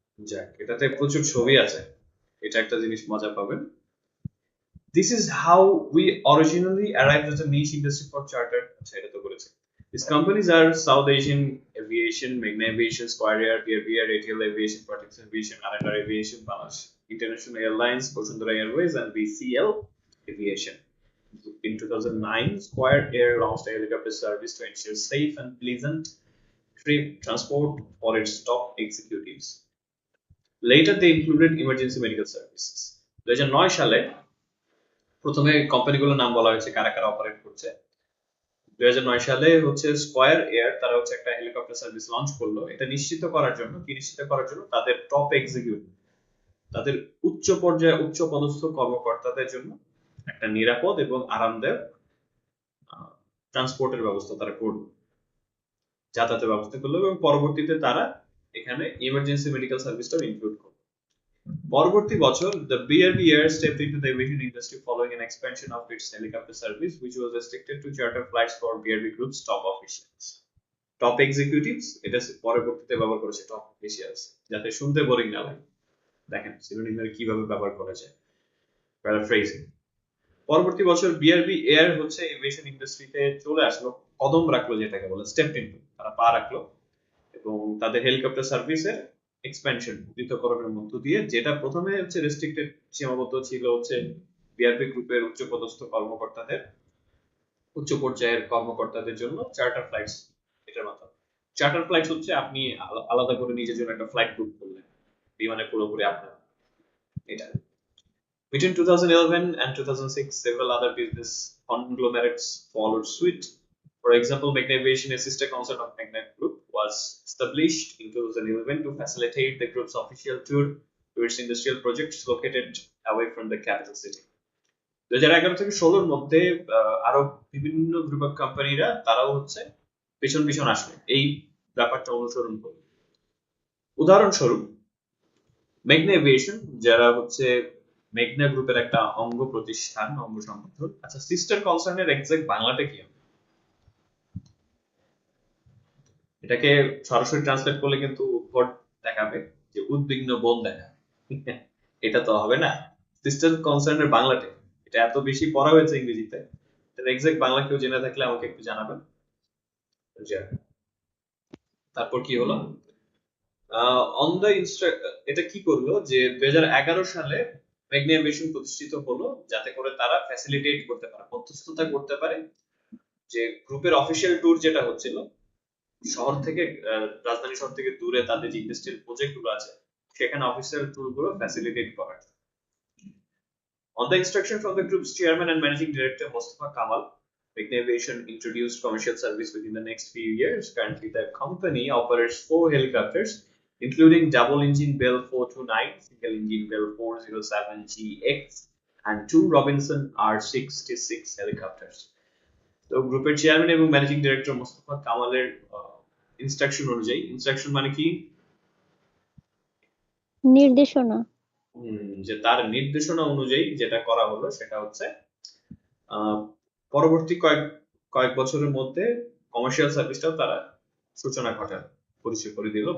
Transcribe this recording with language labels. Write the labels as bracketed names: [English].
[Bangla] যাক, এটাতে প্রচুর ছবি আছে, এটা একটা জিনিস মজা পাবেন। [English] This is how we originally arrived as a niche industry for chartered. [Bangla] আচ্ছা, এটা তো বলেছে। [English] These companies are South Asian Aviation, Magna Aviation, Square Air, BRB Air, ATL Aviation, Prottoy Aviation, R&R Aviation, Bangladesh International Airlines, Bosundara Airways, and BCL Aviation. In 2009, Square Air launched a helicopter service to ensure safe and pleasant transport for its top executives. Later, they included emergency medical services. 2009 সালে প্রথমে কোম্পানিগুলোর নাম বলা হয়েছে কারা কারা operate করছে। 2009 সালে হচ্ছে স্কয়ার এয়ার, তারা হচ্ছে একটা হেলিকপ্টার সার্ভিস লঞ্চ করলো। এটা নিশ্চিত করার জন্য তাদের টপ এক্সিকিউটিভ, তাদের উচ্চ পর্যায়ে উচ্চ পদস্থ কর্মকর্তাদের জন্য একটা নিরাপদ এবং আরামদায়ক ট্রান্সপোর্টের ব্যবস্থা তারা করলো, যাতায়াতের ব্যবস্থা করলো, এবং পরবর্তীতে তারা এখানে ইমার্জেন্সি মেডিকেল সার্ভিসটাও ইনক্লুড করলো। [Bangla] পরবর্তী বছর [English] the BRB Air stepped into the aviation industry following an expansion of its helicopter service, which was restricted to charter flights for BRB Group's top officials. Top executives, [Bangla] এটা পরবর্তীতে ব্যবহার করেছে [English] top officials, [Bangla] যাতে শুনতে boring না লাগে। দেখেন সিনোনিমের কিভাবে ব্যবহার করা যায়, প্যারাফ্রেজিং। পরবর্তী বছর BRB Air হচ্ছে এভিয়েশন ইন্ডাস্ট্রিতে চলে আসলো, কদম রাখলো, যেটাকে বলে [English] step into, [Bangla] তারা পা রাখলো, এবং তাদের হেলিকপ্টার সার্ভিসের এক্সপেনশন, উন্নীতকরণের মধ্য দিয়ে, যেটা প্রথমে হচ্ছে রেস্ট্রিক্টেড সীমাবদ্ধ ছিল হচ্ছে বিআরপি গ্রুপের উচ্চপদস্থ কর্মকর্তাদের, উচ্চ পর্যায়ের কর্মকর্তাদের জন্য চার্টার ফ্লাইটস। এটার মাধ্যমে চার্টার ফ্লাইটস হচ্ছে আপনি আলাদা করে নিজের জন্য একটা ফ্লাইট বুক করলেন, বিমানে পুরোপুরি আপনার। [English] এটা Between 2011 and 2006, several other business conglomerates followed suit. For example, Magna Aviation, a sister concern of Magna Group, was established in 2011 to facilitate the group's official tour to its industrial projects located away from the capital city. [Bangla] 2011 থেকে 16 মধ্যে আরো বিভিন্ন group of কোম্পানিরা তারাও হচ্ছে পিছন পিছন আসবে এই ব্যাপারটা অনুসরণ করবে। উদাহরণস্বরূপ মেঘনা এভিয়েশন, যারা হচ্ছে মেঘনা গ্রুপের একটা অঙ্গ প্রতিষ্ঠান, অঙ্গ সংগঠন। আচ্ছা, সিস্টার কনসার্নের এক্সাক্ট বাংলাটা কি? এটাকে সরাসরি ট্রান্সলেট করলে কিন্তু উদ্ভট দেখাবে, যে উদ্বিগ্ন বোন দেখাবে। এটা তো হবে না। সিস্টার কনসার্নের বাংলাটা, এটা এত বেশি পড়া হয়েছে ইংরেজিতে, এর এক্সাক্ট বাংলা কেউ জেনে থাকলে আমাকে একটু জানাবেন। তারপর কি হলো, অন দ্য এটা কি করলো যে 2011 সালে মেঘনা এভিয়েশন প্রতিষ্ঠিত হলো, যাতে করে তারা ফ্যাসিলিটেট করতে পারে, মধ্যস্থতা করতে পারে, যে গ্রুপের অফিসিয়াল ট্যুর যেটা হচ্ছিল শহর থেকে, রাজধানী শহর থেকে দূরে তাদের যে ইন্ডাস্ট্রিয়াল প্রজেক্ট গুলো আছে সেখানে অফিসিয়াল ট্যুর গুলো ফ্যাসিলিটেট করা। [English] On the instruction from the group's chairman and managing director Mustafa Kamal, Magna Aviation introduced commercial service within the next few years. Currently, the company operates 4 helicopters, including double engine Bell 429, single engine Bell 407GX, and 2 Robinson R-66 helicopters. [Bangla] তো গ্রুপের chairman এবং managing director Mostafa কামালের instruction অনুযায়ী, instruction মানে কি? নির্দেশনা। যে তার নির্দেশনা অনুযায়ী যেটা করা হলো সেটা হচ্ছে পরবর্তী কয়েক বছরের মধ্যে কমার্শিয়াল সার্ভিসটাও তারা সূচনা ঘটায়, পরিচয় করে দিল।